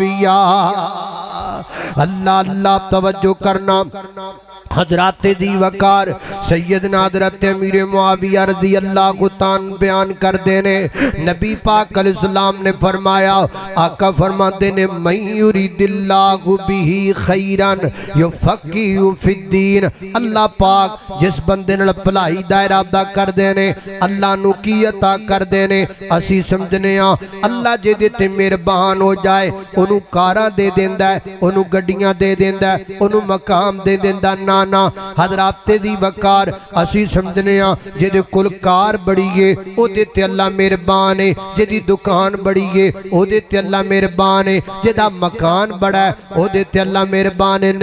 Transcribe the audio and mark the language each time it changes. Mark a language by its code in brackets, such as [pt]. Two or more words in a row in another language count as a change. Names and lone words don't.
[pa] ਅੱਲਾਹ ਅੱਲਾਹ ਤਵੱਜੋ ਕਰਨਾ। ਹਜ਼ਰਾਤ ਦੀ ਵਕਾਰ ਸੱਯਦਨਾ ਹਜ਼ਰਤ ਅਮੀਰ ਮੁਆਵੀਆ [ar] رضي الله عنه [pa] ਬਿਆਨ ਕਰ ਦੇਣੇ ਨਬੀ ਪਾਕ ਅਲੈਹਿੱਸਲਾਮ ਨੇ ਫ਼ਰਮਾਇਆ, ਆਕਾ ਫ਼ਰਮਾਂਦੇ ਨੇ ਮੈਂ [ar] يرد الله به خيرا يفقهه في الدين. [pa] ਅੱਲਾਹ ਪਾਕ ਜਿਸ ਬੰਦੇ ਨਾਲ ਭਲਾਈ ਦਾ ਇਰਾਦਾ ਕਰ ਦੇਣੇ ਅੱਲਾਹ ਨੂੰ ਕੀ ਅਤਾ ਕਰ ਦੇਣੇ। ਅਸੀਂ ਸਮਝਣੇ ਆਂ ਅੱਲਾਹ ਜਿਹਦੇ ਤੇ ਮਿਹਰਬਾਨ ਹੋ ਜਾਏ ਓਹਨੂੰ ਕਾਰਾਂ ਦੇ ਦੇਂਦਾ ਹੈ, ਓਹਨੂੰ ਗੱਡੀਆਂ ਦੇ ਦੇਂਦਾ ਹੈ, ਓਹਨੂੰ ਮਕਾਮ ਦੇ ਦੇਂਦਾ। ਨਾ ਨਾ ਹਜ਼ਰਾਤ ਦੀ ਵਕਾਰ ਅਸੀਂ ਸਮਝਣੇ ਆਂ ਜਿਹਦੇ ਕੋਲ ਕਾਰ ਬੜੀ ਹੈ ਓਹਦੇ ਤੇ ਅੱਲਾਹ ਮਿਹਰਬਾਨ ਹੈ, ਜਿਹਦੀ ਦੁਕਾਨ ਬੜੀ ਹੈ ਓਹਦੇ ਤੇ ਅੱਲਾਹ ਮਿਹਰਬਾਨ ਹੈ, ਜਿਹਦਾ ਮਕਾਨ ਬੜਾ ਹੈ ਓਹਦੇ ਤੇ ਅੱਲਾਹ ਮਿਹਰਬਾਨ ਹੈ।